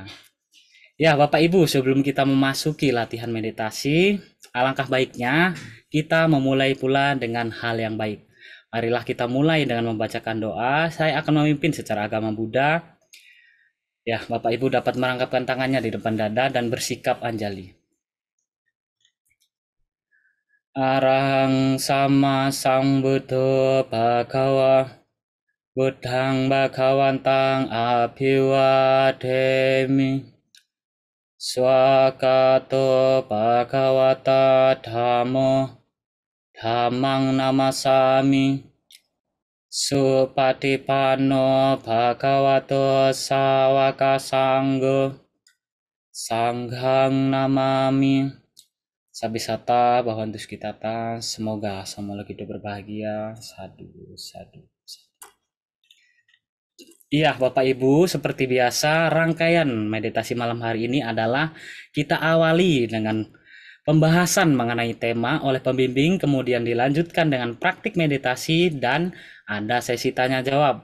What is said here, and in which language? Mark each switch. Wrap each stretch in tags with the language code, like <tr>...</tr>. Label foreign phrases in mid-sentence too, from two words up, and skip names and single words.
<id>Ya, Bapak Ibu, sebelum kita memasuki latihan meditasi, alangkah baiknya kita memulai pula dengan hal yang baik. Marilah kita mulai dengan membacakan doa. Saya akan memimpin secara agama Buddha. Ya, Bapak Ibu dapat merangkapkan tangannya di depan dada dan bersikap anjali.</id> <pi>Arahang sama sambuddho bhagawa buddhang bhagawantang abhiwademi swakato bhagawata dhammo dhammang namasami supatipanno bhagavato sawaka sanggo sanghang namami. Sabisata Bhavantu Sukitata,</pi> <id>semoga semua hidup berbahagia.</id> <pi>Sadu, sadu, sadu.</pi> <id>Iya, Bapak Ibu, seperti biasa, rangkaian meditasi malam hari ini adalah kita awali dengan pembahasan mengenai tema oleh pembimbing, kemudian dilanjutkan dengan praktik meditasi, dan ada sesi tanya jawab.</id>